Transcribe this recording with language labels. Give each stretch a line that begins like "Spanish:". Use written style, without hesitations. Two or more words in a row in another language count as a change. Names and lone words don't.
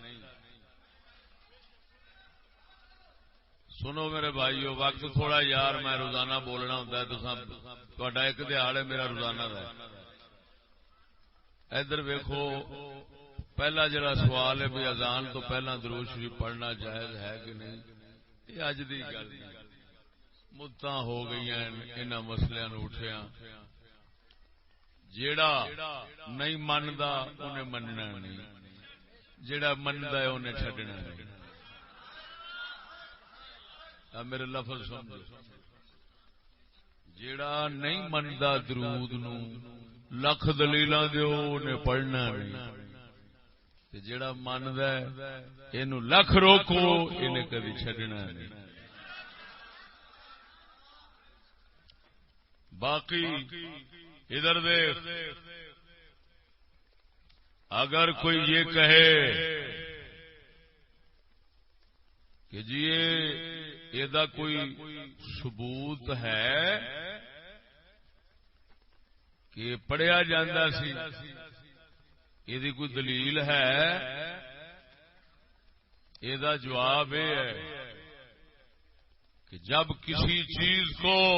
Punjabi: سنو میرے بھائیو، وقت تھوڑا یار میں روزانہ بولنا ہوتا ہے، تو تہاڈا ایک دہاڑ ہے، میرا روزانہ رہے۔ ادھر ویکھو، پہلا جڑا سوال ہے بھی اذان تو پہلا درود شریف پڑھنا جائز ہے کہ نہیں؟ یہ اج دی گل نہیں، مدتاں ہو گئی ہیں انہاں مسلیاں نوں اٹھیا۔ جیڑا نہیں مندا انہیں مننا نہیں، جیڑا مندا ہے انہیں چھڈنا نہیں۔ میرے لفظ سمجھو، جیڑا نہیں مندا درود نو لکھ دلیلاں دیو انہیں پڑھنا نہیں، تے جیڑا مندا ہے اینو لکھ روکو انہیں کبھی چھڈنا نہیں۔
Urdu: باقی ادھر دیکھ، اگر کوئی یہ کہے کہ جی یہ کوئی ثبوت ہے کہ پڑھیا جاندہ سی، یہ کوئی دلیل ہے، یہ جواب یہ ہے کہ جب کسی چیز کو